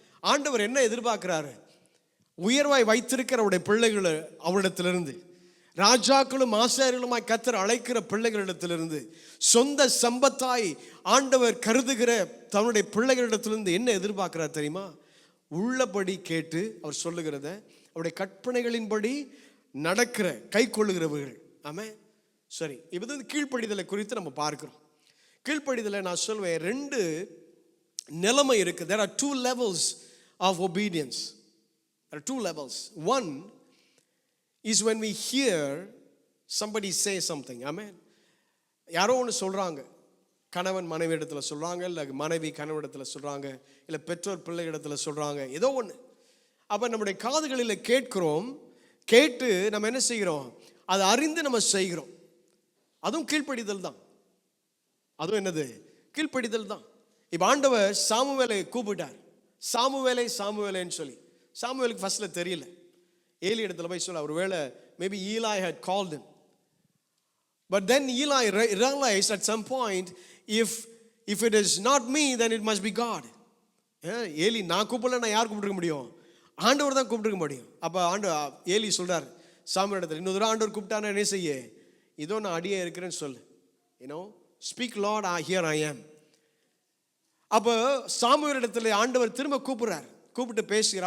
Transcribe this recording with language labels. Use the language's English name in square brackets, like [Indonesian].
[Tamil] ஆண்டவர் என்ன எதிர்பார்க்கிறாரு? உயர்வாய் வைத்திருக்கிற அவருடைய பிள்ளைகளை அவரிடத்திலிருந்து, ராஜாக்களும் ஆசாரியர்களுமாய் கர்த்தர் அழைக்கிற பிள்ளைகளிடத்திலிருந்து, சொந்த சம்பத்தாய் ஆண்டவர் கருதுகிற தன்னுடைய பிள்ளைகளிடத்திலிருந்து என்ன எதிர்பார்க்கிறார் தெரியுமா? உள்ளபடி கேட்டு அவர் சொல்லுகிறத, அவருடைய கற்பனைகளின்படி நடக்கிற கை கொள்ளுகிறவர்கள். ஆமென். சரி, இப்போ வந்து கீழ்ப்படிதலை குறித்து நம்ம பார்க்கிறோம். கீழ்ப்படிதலை நான் சொல்வேன், ரெண்டு நிலைமை இருக்கு. [English] There are two levels of obedience. There are two levels. One is when we hear somebody say something. Amen. [Tamil] யாரோ ஒன்று சொல்றாங்க, கணவன் மனைவி இடத்துல சொல்றாங்க, இல்லை மனைவி கணவன் இடத்துல சொல்றாங்க, இல்லை பெற்றோர் பிள்ளை இடத்துல சொல்றாங்க, ஏதோ ஒன்று. அப்போ நம்முடைய காதுகளில் கேட்கிறோம். கேட்டு நம்ம என்ன செய்கிறோம்? அதை அறிந்து நம்ம செய்கிறோம். அதுவும் கீழ்ப்படிதல் தான். அதுவும் என்னது? கீழ்ப்படிதல் தான். இப்போ ஆண்டவர் சாமுவேலை கூப்பிட்டார். சாமுவேலை சாமுவேலைன்னு சொல்லி. சாமுவேலுக்கு ஃபர்ஸ்ட்ல தெரியல. ஏலி இடத்துல போய் சொல்ல, ஒருவேளை maybe [English] Eli had called him. But then Eli realized at some point, if it is not me, then it must be God. [Tamil] Eli நான் கூப்பிடல, நான் யார் கூப்பிட்டுருக்க முடியும்? ஆண்டவர் தான் கூப்பிட்டுருக்க முடியும். அப்போ ஏலி சொல்றார் சாமுவேல் இடத்துல, இன்னொரு ஆண்டவர் கூப்பிட்டானா என்ன செய்ய? இதோ நான் அடியே இருக்கிறேன்னு சொல்லு. [English] Speak Lord, here I am. [Tamil] அப்போ சாமுவேல் இடத்துல ஆண்டவர் திரும்ப கூப்பிடுறார், கூப்பிட்டு பேசுகிறார்.